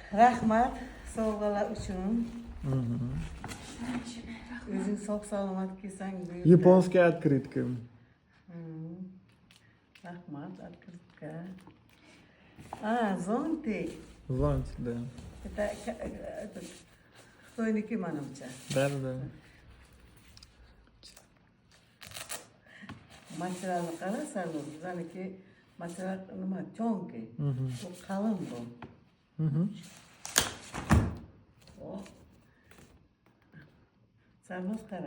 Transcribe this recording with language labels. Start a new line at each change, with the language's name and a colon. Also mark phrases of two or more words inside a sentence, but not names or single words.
Uzbek: Rahmat sovg'alar uchun. O'zing sog' salomat kelsang buyurdi.
Russian: Японская открытка. Rahmat открытка. Зонтик. Зонтик, да.
Uzbek: Это Xitoyniki manimcha.
Russian: Да.
Uzbek: Materialni qara, Sardor. Bizaniki material nima? Chonki. Bu qalin bu. Sardor qara.